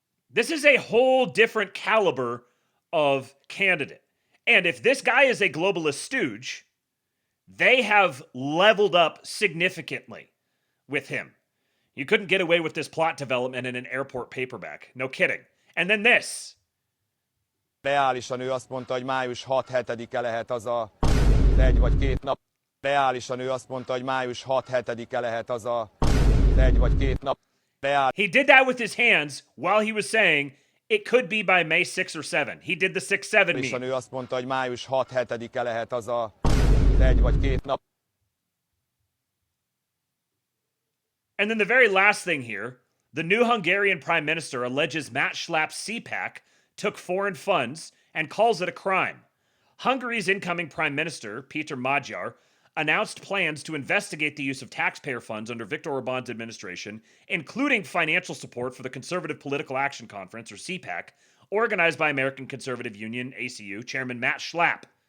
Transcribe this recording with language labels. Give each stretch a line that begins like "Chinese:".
English: This is a whole different caliber of candidate. And if this guy is a globalist stooge, they have leveled up significantly with him. You couldn't get away with this plot development in an airport paperback. No kidding. And then this.
Hungarian: Reálisan ő azt mondta, hogy május 6-7-e lehet az a 1 vagy 2 nap. Reálisan ő azt mondta, hogy május 6-7-e lehet az a 1 vagy 2 nap.
English: He did that with his hands while he was saying it could be by May 6 or 7. He did the 6-7 meme.
Hungarian: Ő azt mondta, hogy május 6-7-e lehet az a 1 vagy 2 nap.
English: And then the very last thing here, the new Hungarian prime minister alleges Matt Schlapp's CPAC took foreign funds and calls it a crime. Hungary's incoming prime minister, Peter Majar, announced plans to investigate the use of taxpayer funds under Viktor Orban's administration, including financial support for the Conservative Political Action Conference, or CPAC, organized by American Conservative Union, ACU, Chairman Matt Schlapp.